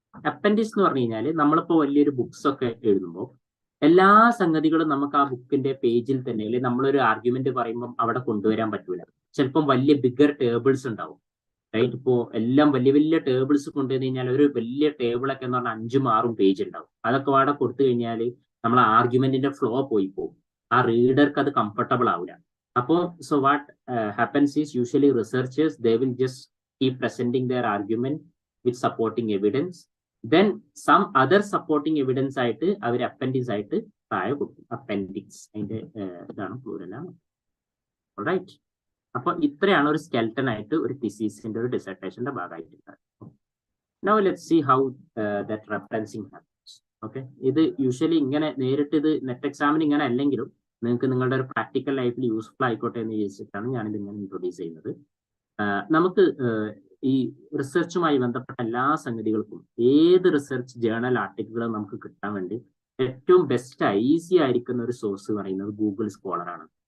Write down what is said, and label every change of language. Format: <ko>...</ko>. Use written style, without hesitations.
<ml>Appendix എന്ന് പറഞ്ഞു കഴിഞ്ഞാൽ നമ്മളിപ്പോൾ വലിയൊരു ബുക്സ് ഒക്കെ എഴുതുമ്പോൾ എല്ലാ സംഗതികളും നമുക്ക് ആ ബുക്കിന്റെ പേജിൽ തന്നെ, അല്ലെങ്കിൽ നമ്മളൊരു ആർഗ്യുമെന്റ് പറയുമ്പോൾ അവിടെ കൊണ്ടുവരാൻ പറ്റൂല. ചിലപ്പം വലിയ ബിഗർ ടേബിൾസ് ഉണ്ടാവും, റൈറ്റ്? ഇപ്പോ എല്ലാം വലിയ വലിയ ടേബിൾസ് കൊണ്ടുവന്നു കഴിഞ്ഞാൽ ഒരു വലിയ ടേബിളൊക്കെ എന്ന് പറഞ്ഞാൽ 5-6 പേജ് ഉണ്ടാവും. അതൊക്കെ അവിടെ കൊടുത്തു കഴിഞ്ഞാൽ നമ്മൾ ആർഗ്യുമെന്റിന്റെ ഫ്ലോ പോയി പോകും. ആ റീഡർക്ക് അത് കംഫർട്ടബിൾ ആവില്ല.</ml> <en>അപ്പോൾ so what happens is usually researchers, they will just keep presenting their argument with supporting evidence. Then some other supporting evidence</en> <ml>ആയിട്ട് അവർ അപ്പൻഡിക്സ് ആയിട്ട് താഴെ കൊടുക്കും. അപ്പൻഡിക്സ് അതിന്റെ ഇതാണ് പ്ലൂറലാണ്. റൈറ്റ്? അപ്പൊ ഇത്രയാണ് ഒരു സ്കെൽട്ടൺ ആയിട്ട് ഒരു തിസീസിന്റെ ഒരു ഡിസർട്ടേഷന്റെ ഭാഗമായിട്ടുള്ളത്.</ml> <en>Now let's see how that referencing happens.</en> <ml>Okay, ഇത് യൂഷ്വലി ഇങ്ങനെ നേരിട്ട് ഇത് നെറ്റ് എക്സാമിന് ഇങ്ങനെ അല്ലെങ്കിലും നിങ്ങൾക്ക് നിങ്ങളുടെ ഒരു പ്രാക്ടിക്കൽ ലൈഫിൽ യൂസ്ഫുൾ ആയിക്കോട്ടെ എന്ന് വിചാരിച്ചിട്ടാണ് ഞാനിത് ഇങ്ങനെ ഇൻട്രൊഡ്യൂസ് ചെയ്യുന്നത്. നമുക്ക് ഈ റിസർച്ചുമായി ബന്ധപ്പെട്ട എല്ലാ സംഗതികൾക്കും ഏത് റിസർച്ച് ജേണൽ ആർട്ടിക്കിളും നമുക്ക് കിട്ടാൻ വേണ്ടി ഏറ്റവും ബെസ്റ്റ് ഈസി ആയിരിക്കുന്ന ഒരു സോഴ്സ് പറയുന്നത് ഗൂഗിൾ സ്കോളർ ആണ്.</ml>